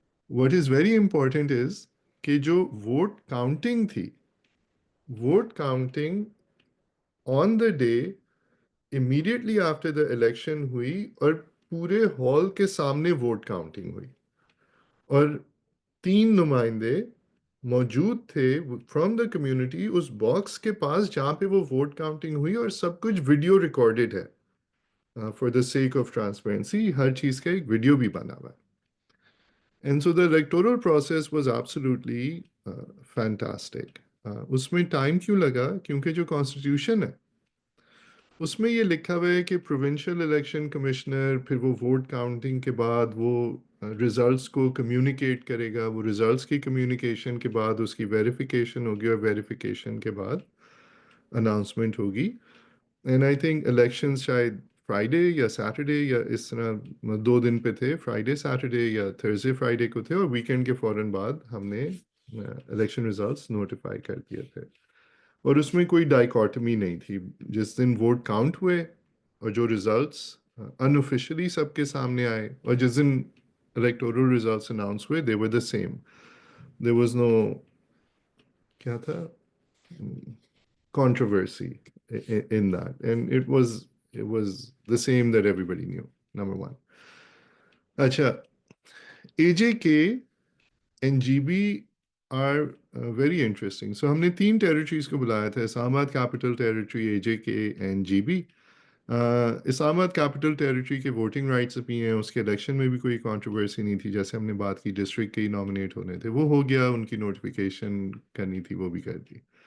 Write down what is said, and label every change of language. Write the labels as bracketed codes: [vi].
[ur] What is very important is کہ جو [en] vote counting تھی, vote counting on the day immediately after the election [ur] ہوئی, اور پورے ہال کے سامنے ووٹ کاؤنٹنگ ہوئی, اور 3 نمائندے موجود تھے [en] from the community [ur] اس box کے پاس جہاں پہ وہ ووٹ کاؤنٹنگ ہوئی, اور سب کچھ ویڈیو ریکارڈڈ ہے. [en] for the sake of transparency [ur] ہر چیز کا ایک ویڈیو بھی بنا ہوا ہے. [en] And so the electoral process was absolutely fantastic. [ur] اس میں ٹائم کیوں لگا؟ کیونکہ جو کانسٹیٹیوشن ہے اس میں یہ لکھا ہوا ہے کہ پروونشل الیکشن کمشنر پھر وہ ووٹ کاؤنٹنگ کے بعد وہ ریزلٹس کو کمیونیکیٹ کرے گا, وہ ریزلٹس کی کمیونیکیشن کے بعد اس کی ویریفیکیشن ہوگی, اور ویریفیکیشن کے بعد اناؤنسمنٹ ہوگی. [en] and I think [ur] الیکشن شاید فرائیڈے یا سیٹرڈے یا اس طرح 2 دن پہ تھے, فرائیڈے سیٹرڈے یا تھرسڈے فرائیڈے کو تھے, اور ویکینڈ کے فوراً بعد ہم نے الیکشن ریزلٹس نوٹیفائی کر دیے تھے. اور اس میں کوئی ڈائیکاٹمی نہیں تھی. جس دن ووٹ کاؤنٹ ہوئے اور جو ریزلٹس انوفیشلی سب کے سامنے آئے، اور جس دن الیکٹورل ریزلٹس اناؤنس ہوئے، [en] They were the same. There was no, [ur] کیا تھا، [en] controversy in that, and it was the same that everybody knew. Number one. [ur] Acha, [en] AJK and GB are very interesting. [ur] So ہم نے تین ٹیریٹریز کو بلایا تھا: اسلام آباد کیپٹل ٹیریٹری، اے جے کے اینڈ جی بی. اسلام آباد کیپٹل ٹیریٹری کے ووٹنگ رائٹس بھی ہیں، اس کے الیکشن میں بھی کوئی کنٹروورسی نہیں تھی. جیسے ہم نے بات کی ڈسٹرکٹ کے ہی نامنیٹ ہونے تھے، وہ ہو گیا. ان کی نوٹیفیکیشن کرنی تھی، وہ بھی کر دی.